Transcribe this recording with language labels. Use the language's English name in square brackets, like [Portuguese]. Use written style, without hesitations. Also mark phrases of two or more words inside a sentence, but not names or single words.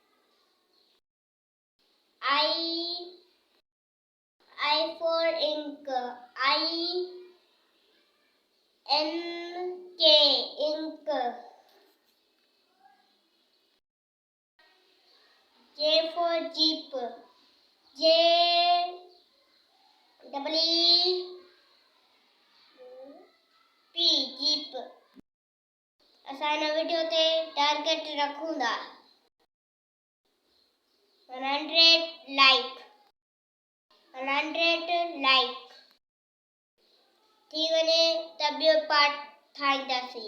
[English] I for ink, ink. J for jeep, jeep. [Sindhi] असां वीडियो ते टारगेट रखूंगा 100 लाइक थी वञे त ॿियो पार्ट ठाहींदासीं.